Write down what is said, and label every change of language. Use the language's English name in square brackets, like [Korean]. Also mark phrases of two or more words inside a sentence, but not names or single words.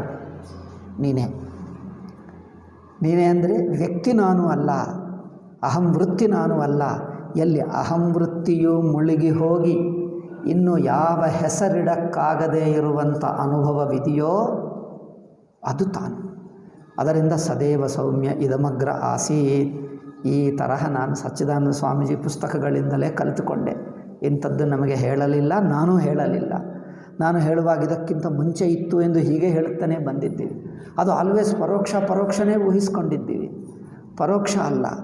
[Kannada] ನೀನೇ ಅಂದರೆ ವ್ಯಕ್ತಿ ನಾನು ಅಲ್ಲ, ಅಹಂ ವೃತ್ತಿ ನಾನು ಅಲ್ಲ. ಎಲ್ಲಿ ಅಹಂ ವೃತ್ತಿಯು ಮುಳುಗಿ ಹೋಗಿ ಇನ್ನು ಯಾವ ಹೆಸರಿಡಕ್ಕಾಗದೇ ಇರುವಂಥ ಅನುಭವವಿದೆಯೋ ಅದು ತಾನು. [Sanskrit] ಅದರಿಂದ ಸದೇವ ಸೌಮ್ಯ ಇದಮಗ್ರ ಆಸೀತ್. [Kannada] ಈ ತರಹ ನಾನು ಸಚ್ಚಿದಾನಂದ ಸ್ವಾಮೀಜಿ ಪುಸ್ತಕಗಳಿಂದಲೇ ಕಲಿತುಕೊಂಡೆ. ಇಂಥದ್ದು ನಮಗೆ ಹೇಳಲಿಲ್ಲ, ನಾನು ಹೇಳಲಿಲ್ಲ. ನಾನು ಹೇಳುವಾಗ ಇದಕ್ಕಿಂತ ಮುಂಚೆ ಇತ್ತು ಎಂದು ಹೀಗೆ ಹೇಳುತ್ತಾನೆ ಬಂದಿದ್ದೀವಿ. ಅದು ಆಲ್ವೇಸ್ ಪರೋಕ್ಷನೇ ಊಹಿಸ್ಕೊಂಡಿದ್ದೀವಿ, ಪರೋಕ್ಷ ಅಲ್ಲ.